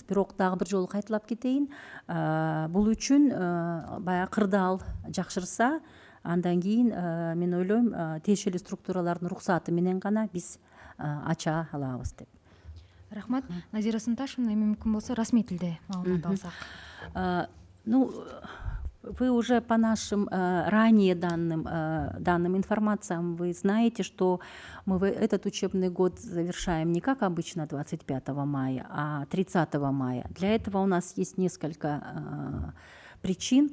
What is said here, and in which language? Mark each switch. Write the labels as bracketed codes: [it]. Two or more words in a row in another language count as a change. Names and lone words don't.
[ky] Бирок дагы бир жолу кайталап кетейин. Бул үчүн баягы кырдаал жакшырса, андан кийин мен ойлойм тиешелүү структуралардын уруксаты менен гана биз ача алабыз деп. Рахмат. Назира Сынташевна, эми мүмкүн болсо расмий тилде маалымат алсак. [ru] Ну, вы уже по нашим ранее данным информациям, вы знаете, что мы этот учебный год завершаем не как обычно 25 мая, а 30 мая. Для этого у нас есть несколько причин.